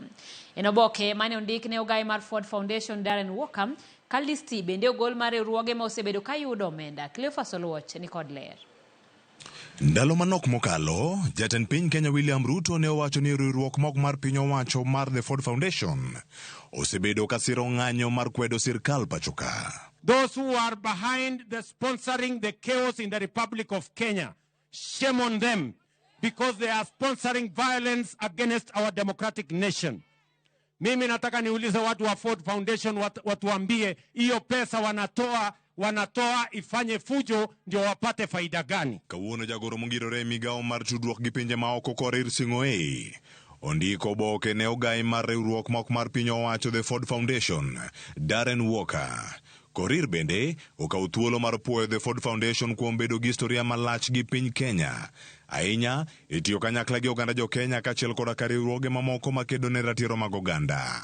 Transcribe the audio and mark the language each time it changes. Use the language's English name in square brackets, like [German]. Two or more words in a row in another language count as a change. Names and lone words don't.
[Luo (Kenya and Tanzania)] En oboke mane ondik ne ogai mar Ford Foundation Darren Walker, ka listi bende ogol mar riwruoge ma osebedo ka yudo omenda. Cleophas Oluoch ni kod ler. Ndalo manok mokalo, jatend piny Kenya William Ruto ne owacho ni riwruok mok mar piny owacho mar The Ford Foundation osebedo ka siro ng'anyo mar kwedo sirkal pachoka. [English] Those who are behind the sponsoring the chaos in the Republic of Kenya, shame on them. because they are sponsoring violence against our democratic nation. [Swahili] Mimi nataka niulize watu wa Ford Foundation watuambie hiyo pesa wanatoa ifanye fujo ndio wapate faida gani? [Luo (Kenya and Tanzania)] Kawuono jagoro mongirore migao mar tudruok gi pinje maoko Korir Sing'oei ondiko oboke ne ogai mar riwruok mok mar piny owacho the Ford Foundation, Darren Walker. Korir bende okawo thuolo mar puoyo the Ford Foundation kuom bedo gi historia malach gi piny Kenya, ahinya itiyo kanyakla gi oganda jo Kenya kaachiel koda ka riwruoge mamoko makedo ne ratiro mag oganda.